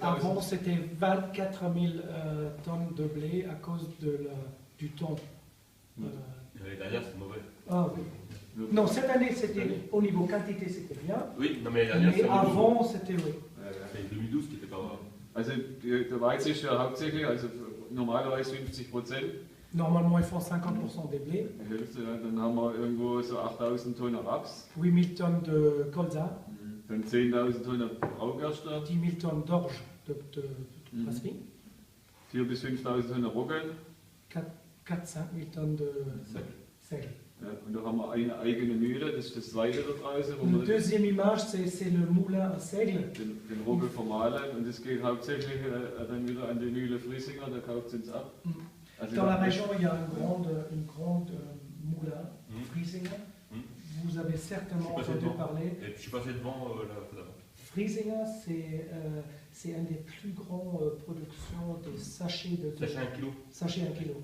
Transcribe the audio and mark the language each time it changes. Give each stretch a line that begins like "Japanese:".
French: Avant, c'était 24 000 tonnes de blé à cause du temps. L'année dernière, c'est mauvais. Ah, oui. Non, cette année, c'était au niveau quantité, c'était bien. Oui, non, mais l'année dernière, Mais avant, c'était oui. c'est 2012 qui était pas mal.
German: Also der Weizen ist ja hauptsächlich, also normalerweise 50%.
French: Normalement, ils font 50% des blés.
German: Die Hälfte, ja, dann haben wir irgendwo so 8.000 Tonnen Raps.
French: 8 000 tonnes de colza.
German: Dann 10.000 Tonnen Braugerste.
French: 10 000 tonnes d'orge de brasserie.
German: 4.000 bis 5.000 Tonnen Roggen.
French: 4 5 000 tonnes de sel.
German: Ja, und da haben wir eine eigene Mühle, das ist das zweite da draußen, wo
French: La
German: wir
French: deuxième image, c'est le moulin à seigle.
German: den Roggen vermahlen, und das geht hauptsächlich dann wieder an die Mühle Friesinger, da kauft es uns ab. Also
French: Dans la région, il y a une grande moulin, Friesinger. Vous avez certainement entendu parler. Et puis je suis passé devant la fois d'avant. Friesinger, c'est un des plus grands productions de sachets de Sachet 1 kilo. Sachets 1 kilo.